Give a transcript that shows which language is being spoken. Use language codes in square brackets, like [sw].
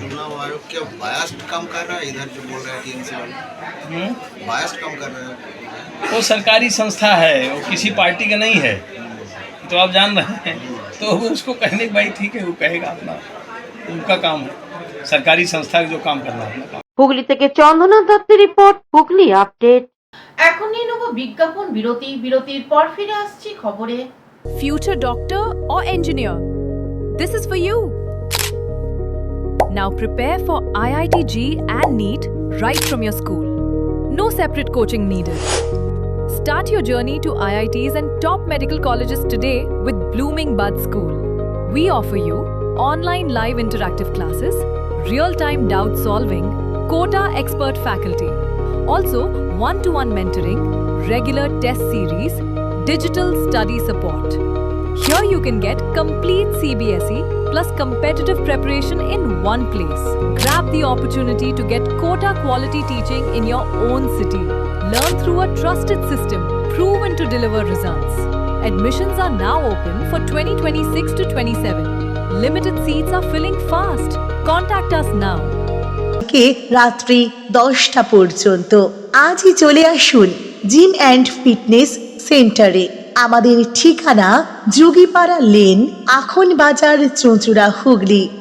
[hi] चुनाव आयोग क्या बायस्ड काम कर रहा है? इधर जो बोल रहे हैं टीएमसी वाले बायस्ड काम कर रहे हैं। वो सरकारी संस्था है, वो किसी पार्टी का नहीं है, तो आप जान रहे हैं। तो वो उसको कहने की भाई ठीक है, वो कहेगा अपना, उनका काम है, सरकारी संस्था जो काम करना है अपना काम। [bn] হুগলি থেকে চন্দনা দত্তের রিপোর্ট, হুগলি আপডেট। এখন নিয়ে নেব বিজ্ঞাপন বিরতি, বিরতির পর ফিরে আসছি খবরে। [en] Future doctor or engineer? This is for you. Now prepare for IIT-J and NEET right from your school. No separate coaching needed. Start your journey to IITs and top medical colleges today with Blooming Bud School. We offer you online live interactive classes, real-time doubt solving, quota expert faculty. Also, one-to-one mentoring, regular test series, digital study support. Here you can get complete CBSE plus competitive preparation in one place. Grab the opportunity to get quota quality teaching in your own city. Learn through a trusted system proven to deliver results. Admissions are now open for 2026 to 27. Limited seats are filling fast. Contact us now. [bn] কে রাত্রি 10টা পর্যন্ত আজই চলে আসুন gym and fitness সেন্টারে। আমাদের ঠিকানা যোগীপাড়া lane, আখন বাজার, চুঁচুড়া, হুগলি।